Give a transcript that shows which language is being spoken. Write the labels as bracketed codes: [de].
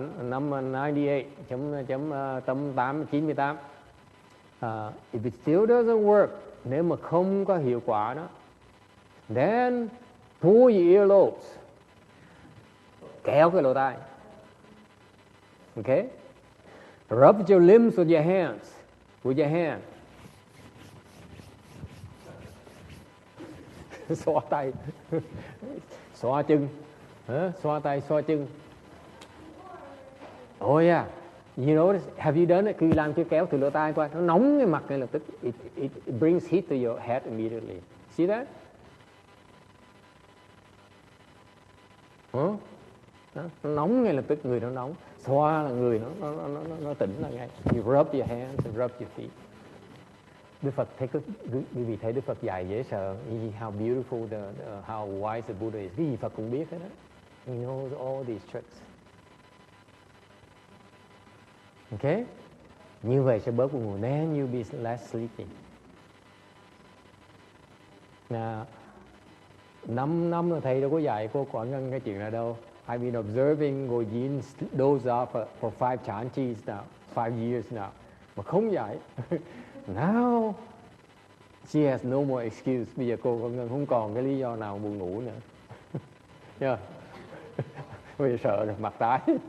[vi] Năm 98, [en] if it still doesn't work, [vi] nếu mà không có hiệu quả đó, [en] then pull your earlobes, [vi] kéo cái lỗ tai. [en] Okay? Rub your limbs with your hands. With your hand. [vi] Xoa tay, xoa chân, xoa tay, xoa chân. [en] Oh yeah, you know, have you done it? [vi] Khi làm cái kéo từ lỗ tai qua, nó nóng cái mặt ngay lập tức. [en] It brings heat to your head immediately. See that? [vi] Nó nóng ngay lập tức, người nó nóng. Xoa là người nó tỉnh là ngay. [en] You rub your hands and rub your feet. [vi] Đức Phật thấy quý vị thấy Đức Phật dạy dễ sợ. [en] How beautiful how wise the Buddha is. [vi] Cái gì Phật cũng biết hết đó. [en] He knows all these tricks. [vi] Okay? Như vậy sẽ bớt buồn ngủ. [en] Then you'll be less sleepy. [vi] Now, 5 năm rồi thầy đâu có dạy cô Quảng Ngân cái chuyện này đâu. [en] I've been observing Ngồi Yin doze off for 5 chantis now, 5 years now. [vi] Mà không dạy. [en] Now, she has no more excuse. [vi] Bây giờ cô Quảng Ngân không còn cái lý do nào buồn ngủ nữa. Yeah. Bây giờ sợ rồi, mặt tái.